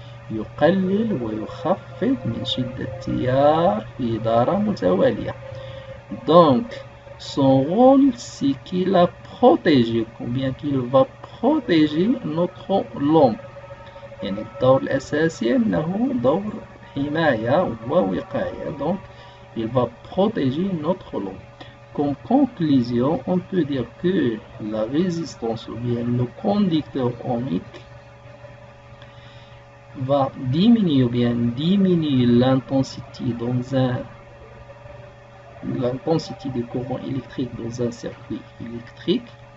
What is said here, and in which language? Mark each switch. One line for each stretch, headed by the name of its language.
Arabic: يقلل ويخفض من شدة التيار في إدارة متوالية.
French: Donc, son rôle, c'est qu'il a protégé, ou bien qu'il va protéger notre lampe.
Arabic: يعني الدور الأساسي أنه دور حماية ووقاية.
French: Donc, il va protéger notre lampe. Comme conclusion, on peut dire que la résistance ou bien le conducteur ohmique va diminuer ou bien diminuer l'intensité du courant électrique dans un circuit électrique.